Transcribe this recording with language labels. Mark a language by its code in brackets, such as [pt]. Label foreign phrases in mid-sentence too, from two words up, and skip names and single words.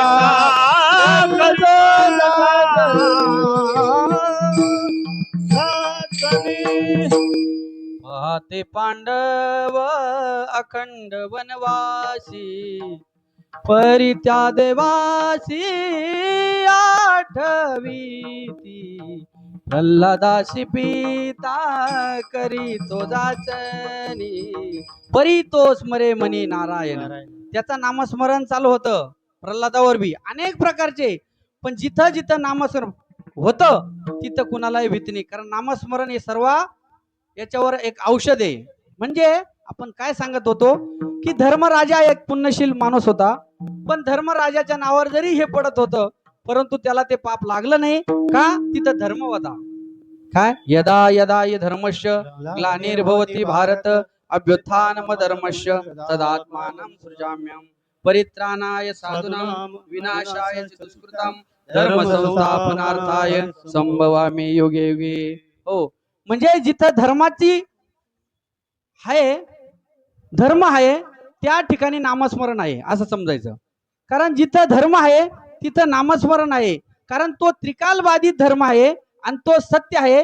[mr] करीतो पाहते पांडव अखंड वनवासी परित्या देवासी आठवीती प्रल्हादासी पिता करीतो जाचनी परितो स्मरे मनी नारायण. त्याचं नामस्मरण चालू होतं प्रल्हादावर बी अनेक प्रकारचे, पण जिथं जिथं नामस्मरण होतं तिथं कुणालाही भीती नाही, कारण नामस्मरण हे सर्व याच्यावर एक औषध आहे. म्हणजे आपण काय सांगत होतो की धर्मराजा एक पुण्यशील माणूस होता, पण धर्मराजाच्या नावावर जरी हे पडत होतं परंतु त्याला ते पाप लागलं नाही. का? तिथं धर्म होता. काय? [sa] यदा यदा य धर्मस्य ग्लानिर्भवति भारत अभ्युत्थानम धर्मस्य तदात्मानं सृजाम्यहं परित्राणाय साधूनां विनाशाय च दुष्कृतां धर्म संस्थापनार्थाय संभवामि युगे युगे. [mr] हो, म्हणजे जिथं धर्माची आहे, धर्म आहे, त्या ठिकाणी नामस्मरण आहे असं समजायचं. कारण जिथं धर्म आहे तिथं नामस्मरण आहे, कारण तो त्रिकालबाधित धर्म आहे आणि तो सत्य आहे.